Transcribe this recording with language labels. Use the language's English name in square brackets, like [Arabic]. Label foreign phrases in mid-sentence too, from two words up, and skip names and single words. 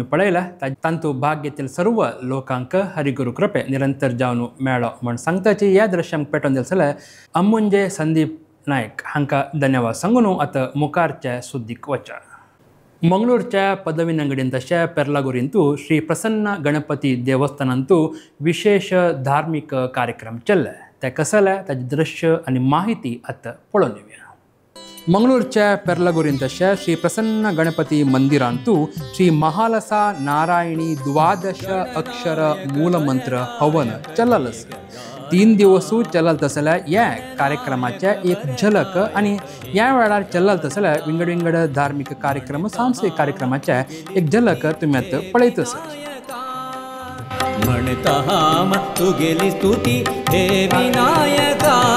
[Konkani] पळयला तांतू भाग घेतलेल्या सर्व लोकांक हरिगुरू कृपे निरंतर जावन मेळो म्हण सांगताची ह्या दृश्यांक पेटोवन दिले जाल्यार अम्मुंजे संदीप नायक हांकां धन्यवाद सांगून आता मुखारच्या सुद्दीक वचा मंगळूरच्या पदवी अंगडीन तशा पेर्लागुरींतू श्री प्रसन्न गणपती देवस्थानांतू विशेष धार्मिक कार्यक्रम चल्ले ते कसले ताचे दृश्य आणि माहिती आता पळोवन येवया मंगळूरच्या पेर्लागुरीन तशा श्री प्रसन्न गणपती मंदिरांतू श्री महालसा नारायणी 12 अक्षर मूलमंत्र हवन चलल 3 दिवसू चलत जाल्यार ह्या कार्यक्रमाचे एक झलक आणि ह्या वेळार चलत जाल्यार विंगड विंगड धार्मिक कार्यक्रम सांस्कृतिक कार्यक्रमाचे एक झलक तुम्ही आता पळयत आसात म्हणता तू गेली स्तुती हे विनायका